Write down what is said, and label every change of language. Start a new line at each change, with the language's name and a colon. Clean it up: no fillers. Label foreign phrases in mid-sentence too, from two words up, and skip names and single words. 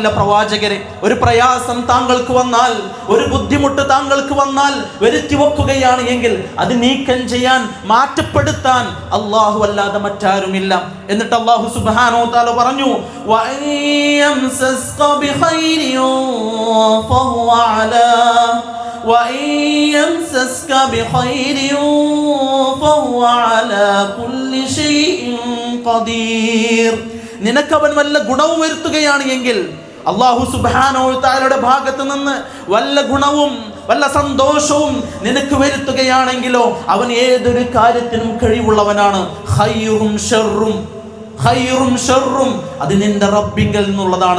Malayalam: പ്രവാചകരെ, ഒരു പ്രയാസം താങ്കൾക്ക് വന്നാൽ, ഒരു ബുദ്ധിമുട്ട് താങ്കൾക്ക് വന്നാൽ വരുത്തി വെക്കുകയാണ് എങ്കിൽ അത് നീക്കം ചെയ്യാൻ, മാറ്റപ്പെടുത്താൻ അല്ലാഹു അല്ലാതെ മറ്റാരുമില്ല.
Arabic: എന്നിട്ട് അല്ലാഹു سبحانه وتعالى പറഞ്ഞു, وإن يمسسك بخير فهو على وَإِيَمْسَسْكَ بِخَيْرٍ فَهُوَ عَلَى كُلِّ شَيْءٍ قَدِيرٌ.
Malayalam: നിനക്കവൻ വല്ല ഗുണവും വരുത്തുകയാണ് എങ്കിൽ, അല്ലാഹു
Arabic: سبحانه وتعالى
Malayalam: ഭാഗത്ത് നിന്ന് വല്ല ഗുണവും വല്ല സന്തോഷവും നിനക്ക് വരുത്തുകയാണെങ്കിലോ അവൻ ഏതൊരു കാര്യത്തിനും കഴിവുള്ളവനാണ്. ഖൈറും ഷർറും അത് നിന്റെ റബ്ബിങ്കൽ നിന്നുള്ളതാണ്.